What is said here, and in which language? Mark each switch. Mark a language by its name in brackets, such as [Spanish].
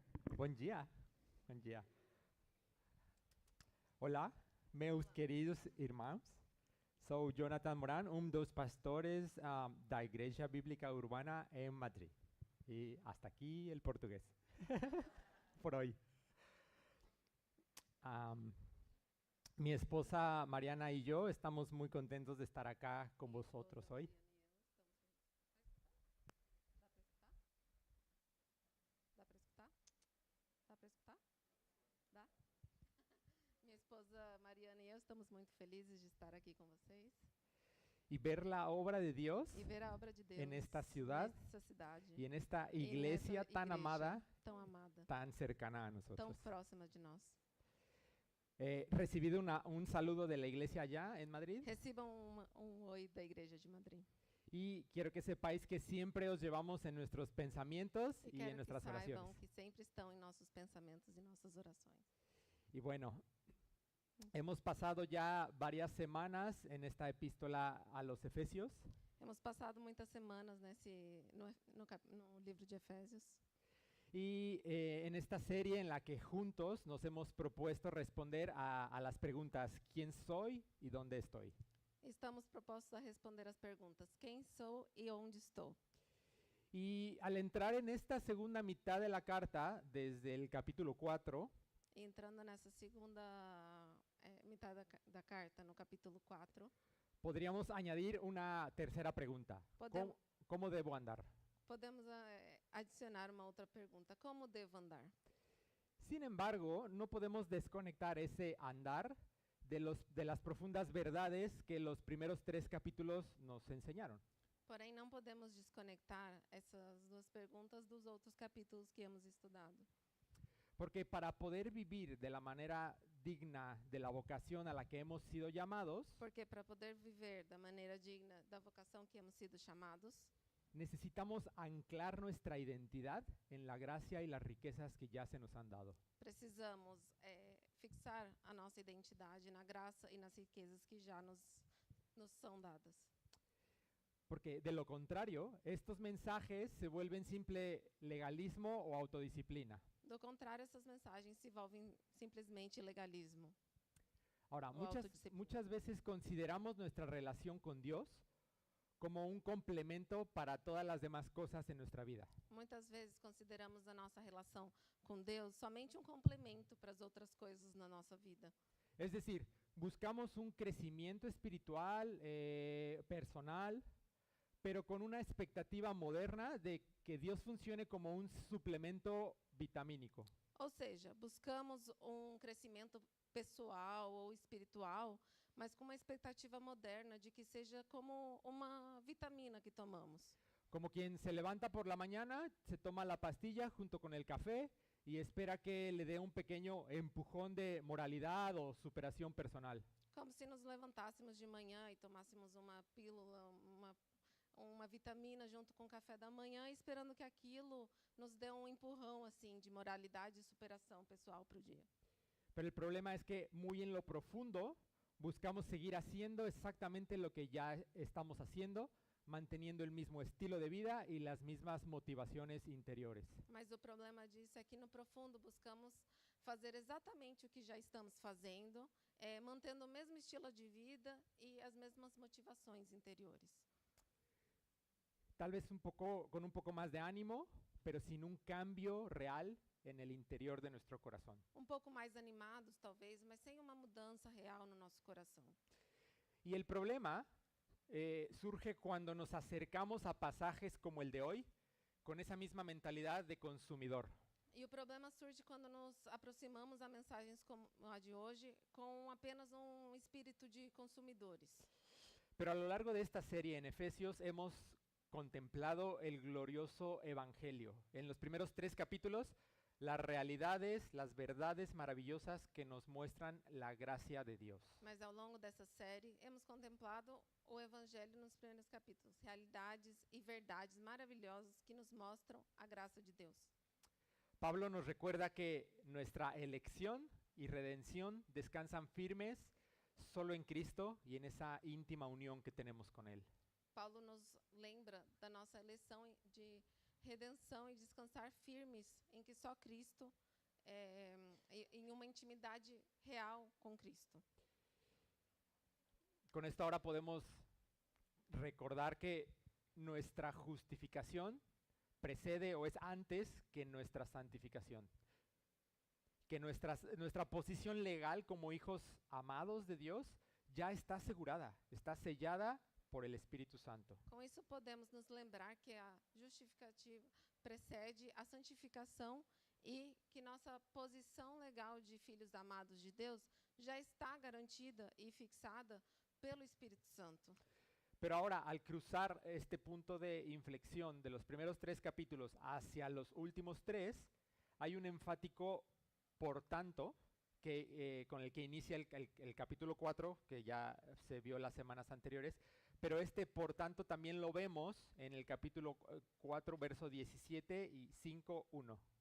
[Portuguese] Bom dia. Bom dia. Olá, meus queridos irmãos. Sou Jonathan Moran, dos pastores da Igreja Bíblica Urbana em Madrid. E [Spanish] hasta [Portuguese] aqui o português. Por hoje. [Spanish] Mi esposa Mariana y yo estamos muy contentos de estar acá con vosotros hoy. [Portuguese] Dá para escutar? Dá? Minha esposa Mariana e eu estamos muito felizes de estar aqui com vocês. [Spanish] Y ver la obra de Dios [Portuguese] E ver a obra de Deus [Spanish] en esta ciudad [Portuguese] nessa cidade [Spanish] y en esta iglesia tan amada, [Portuguese] tão amada, [Spanish] tan cercana a [Portuguese] tão [Spanish] nosotros. [Portuguese] próxima de nós. [Spanish] He recibido un saludo de la iglesia allá en Madrid [Portuguese] Recebam oi da Igreja de Madrid. [Spanish] y quiero que sepáis que siempre os llevamos en nuestros pensamientos [Portuguese] E [Spanish] y en [Portuguese] quero que [Spanish] nuestras [Portuguese] saibam [Spanish] oraciones. [Portuguese] que sempre estão em nossos pensamentos e nossas orações. [Spanish] Y bueno, hemos pasado ya varias semanas en esta epístola a los Efesios Hemos [Portuguese] passado muitas semanas no livro de Efésios. [Spanish] y en esta serie en la que juntos nos hemos propuesto responder a las preguntas ¿quién soy y dónde estoy? [Portuguese] Estamos propostos a responder as perguntas: quem sou e onde estou? [Spanish] Y al entrar en esta segunda mitad de la carta, desde el capítulo 4, [Portuguese] E entrando nessa segunda metade da carta, no capítulo 4, [Spanish] podríamos añadir una tercera pregunta. [Portuguese] Podemos. [Spanish] ¿Cómo debo andar? [Portuguese] podemos adicionar uma outra pergunta: como devo andar? [Spanish] Sin embargo, no podemos desconectar ese andar de las profundas verdades que los primeros 3 capítulos nos enseñaron. [Portuguese] Porém, não podemos desconectar essas duas perguntas dos outros capítulos que [Spanish] hemos [Portuguese] estudado. [Spanish] Porque para poder vivir de la manera digna de la vocación a la que hemos sido llamados, [Portuguese] Porque para poder viver da maneira digna da vocação que [Spanish] hemos [Portuguese] sido chamados, [Spanish] necesitamos anclar nuestra identidad en la gracia y las riquezas que ya se nos han dado. [Portuguese] precisamos fixar a nossa identidade na graça e nas riquezas que já nos são dadas. [Spanish] Porque de lo contrario, estos mensajes se vuelven simple legalismo o autodisciplina. [Portuguese] Do contrário, essas mensagens se envolvem simplesmente legalismo. [Spanish] Ahora, [Portuguese] O autodisciplina. [Spanish] muchas veces consideramos nuestra relación con Dios como un complemento para todas las demás cosas en nuestra vida. [Portuguese] Muitas vezes consideramos a nossa relação com Deus somente um complemento para as outras coisas na nossa vida. [Spanish] Es decir, buscamos un crecimiento espiritual, personal, pero con una expectativa moderna de que Dios funcione como un suplemento vitamínico. [Portuguese] Ou seja, buscamos um crescimento pessoal ou espiritual, mas com uma expectativa moderna de que seja como uma vitamina que tomamos. [Spanish] Como quien se levanta por la mañana, se toma la pastilla junto con el café y espera que le dé un pequeño empujón de moralidad o superación personal. [Portuguese] Como se nos levantássemos de manhã e tomássemos uma pílula, uma vitamina junto com o café da manhã, esperando que aquilo nos dê um empurrão assim de moralidade e superação pessoal para o dia. [Spanish] Pero el problema es que muy en lo profundo buscamos seguir haciendo exactamente lo que ya estamos haciendo, manteniendo el mismo estilo de vida y las mismas motivaciones interiores. [Portuguese] Mas o problema disso é que no profundo buscamos fazer exatamente o que já estamos fazendo, mantendo o mesmo estilo de vida e as mesmas motivações interiores. [Spanish] Tal vez con un poco más de ánimo, pero sin un cambio real en el interior de nuestro corazón. [Portuguese] Pouco mais animados, talvez, mas sem uma mudança real no nosso coração. [Spanish] Y el problema surge cuando nos acercamos a pasajes como el de hoy con esa misma mentalidad de consumidor. [Portuguese] E o problema surge quando nos aproximamos a mensagens como a de hoje com apenas espírito de consumidores. [Spanish] Pero a lo largo de esta serie en Efesios hemos contemplado el glorioso evangelio. En los primeros 3 capítulos, las realidades, las verdades maravillosas que nos muestran la gracia de Dios. [Portuguese] Mas ao longo dessa série, [Spanish] hemos [Portuguese] contemplado o Evangelho nos primeiros capítulos, realidades e verdades maravilhosas que nos mostram a graça de Deus. [Spanish] Pablo nos recuerda que nuestra elección y redención descansan firmes solo en Cristo y en esa íntima unión que tenemos con Él. [Portuguese] Paulo nos lembra da nossa eleição de redenção e descansar firmes em que só Cristo, em uma intimidade real com Cristo. [Spanish] Con esto ahora podemos recordar que nuestra justificación precede o es antes que nuestra santificación. Que nuestra posición legal como hijos amados de Dios ya está asegurada, está sellada por el Espíritu Santo. [Portuguese] Com isso podemos nos lembrar que a justificativa precede a santificação e que nossa posição legal de filhos amados de Deus já está garantida e fixada pelo Espírito Santo. [Spanish] Pero ahora, al cruzar este punto de inflexión de los primeros 3 capítulos hacia los últimos 3, hay un enfático por tanto que, con el que inicia el capítulo 4, que ya se vio las semanas anteriores, pero este por tanto también lo vemos en el capítulo 4, verso 17 y 5:1.